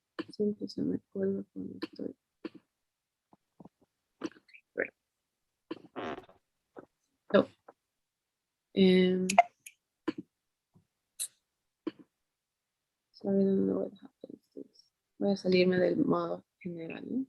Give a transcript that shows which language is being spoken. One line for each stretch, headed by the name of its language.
Spanish: Siempre se me acuerda cuando estoy.
English: Okay, great. So, sorry, I don't know what happens.
Spanish: Voy a salirme del modo general, ¿no?